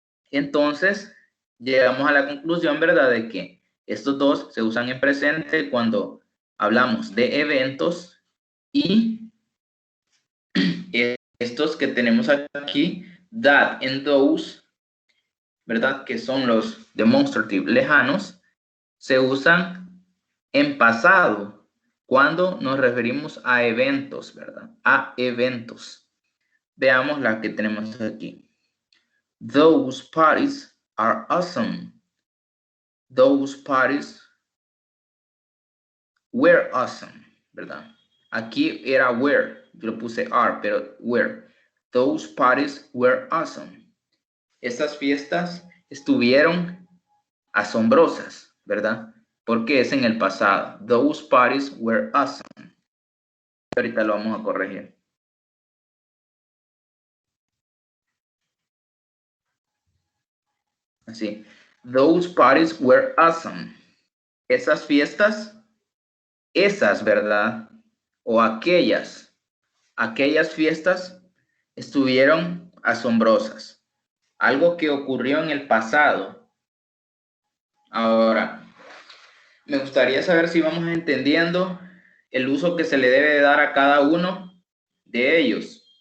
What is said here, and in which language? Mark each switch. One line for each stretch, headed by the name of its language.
Spanish: Entonces, llegamos a la conclusión, ¿verdad? De que estos dos se usan en presente cuando hablamos de eventos y estos que tenemos aquí,
English: that and those,
Spanish: ¿verdad? Que son los demonstrative lejanos, se usan en pasado cuando nos referimos a eventos, ¿verdad? A eventos. Veamos la que tenemos aquí.
English: Those parties are awesome. Those parties were awesome, ¿verdad?
Spanish: Aquí era were, yo lo puse are, pero were.
English: Those parties were awesome.
Spanish: Estas fiestas estuvieron asombrosas, ¿verdad? Porque es en el pasado.
English: Those parties were awesome.
Spanish: Ahorita lo vamos a corregir.
English: Así. Those parties were awesome.
Spanish: Esas fiestas, esas, ¿verdad? O aquellas fiestas estuvieron asombrosas. Algo que ocurrió en el pasado. Ahora, me gustaría saber si vamos entendiendo el uso que se le debe dar a cada uno de ellos.